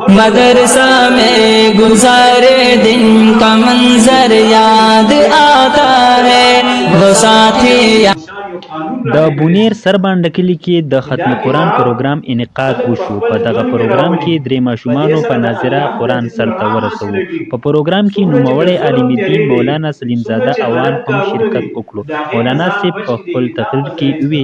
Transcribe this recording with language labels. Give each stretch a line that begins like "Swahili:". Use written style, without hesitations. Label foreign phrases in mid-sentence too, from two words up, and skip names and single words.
Urdu: مدرسہ میں گزارے دن کا منظر یاد آتا ہے وہ ساتھی.
Pashto: د بونیر سربانډه کلي کې د ختم قرآن پروګرام انعقاد وشو. په دغه پروګرام کې درې ماشومانو په ناظره قرآن سرته ورسوو. په پروګرام کې نوموړی عالم دین مولانا سلیم زاده اوان هم شرکت وکړو. مولانا صاحب په خپل تقریر کې وی